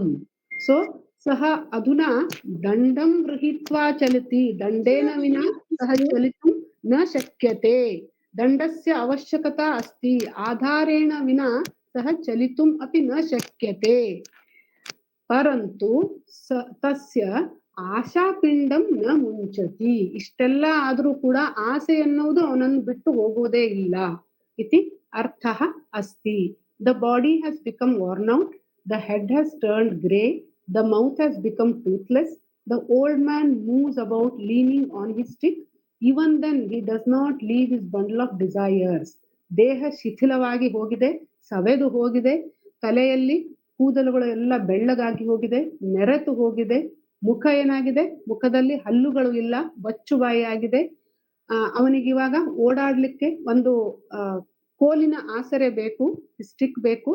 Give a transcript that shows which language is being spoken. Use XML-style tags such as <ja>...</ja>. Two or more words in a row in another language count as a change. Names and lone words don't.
<sa>सो सः अधुना दण्डं गृहीत्वा चलति, दण्डेन विना सः चलितुं न शक्यते. दण्डस्य आवश्यकता अस्ति, आधारेण विना सः चलितुम् अपि न शक्यते. परन्तु तस्य ಆಶಾಪಿಂಡಂ ನ ಮುಂಚತಿ.</sa> <kn>ಇಷ್ಟೆಲ್ಲ ಆದರೂ ಕೂಡ ಆಸೆ ಎನ್ನುವುದು ಅವನನ್ನು ಬಿಟ್ಟು ಹೋಗುವುದೇ ಇಲ್ಲ</kn> <sa>ಇತಿ ಅರ್ಥಃ ಅಸ್ತಿ.</sa> <en>The body has become worn out, the head has turned grey, the mouth has become toothless, the old man moves about leaning on his stick. Even then he does not leave his bundle of desires.</en> <kn>ದೇಹ ಶಿಥಿಲವಾಗಿ ಹೋಗಿದೆ, ಸವೆದು ಹೋಗಿದೆ, ತಲೆಯಲ್ಲಿ ಕೂದಲುಗಳು ಎಲ್ಲ ಬೆಳ್ಳಗಾಗಿ ಹೋಗಿದೆ, ನೆರೆತು ಹೋಗಿದೆ, ಮುಖ ಏನಾಗಿದೆ, ಮುಖದಲ್ಲಿ ಹಲ್ಲುಗಳು ಇಲ್ಲ, ಬಚ್ಚುಬಾಯಿ ಆಗಿದೆ. ಅವನಿಗೆ ಇವಾಗ ಓಡಾಡ್ಲಿಕ್ಕೆ ಒಂದು ಕೋಲಿನ ಆಸರೆ ಬೇಕು, ಸ್ಟಿಕ್ ಬೇಕು.</kn>